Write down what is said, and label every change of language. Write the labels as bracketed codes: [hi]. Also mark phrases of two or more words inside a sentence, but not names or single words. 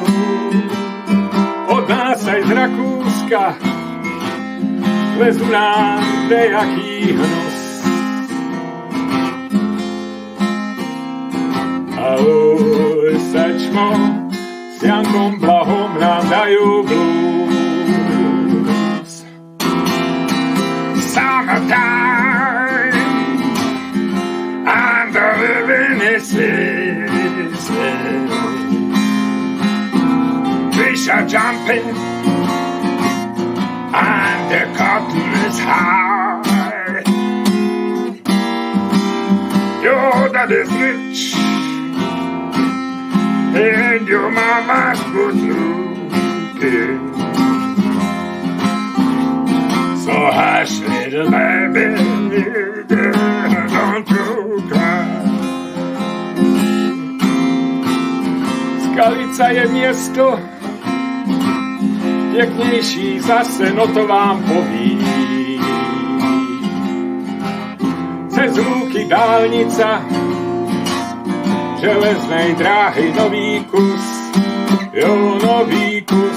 [sk] Od nás aj z Rakúska lezu nám dejaký hnus. A už sečmo s Jankom Blahom nám dajú blues. [en] Summertime and the living is easy. Fish are jumping and the cotton is high. Your dad is rich and your mama's good looking. So hush, little baby, don't you cry. [sk] Skalica je miesto peknejší zase, no to vám povím. Cez lúky dálnica železnej dráhy nový kus, jo, nový kus.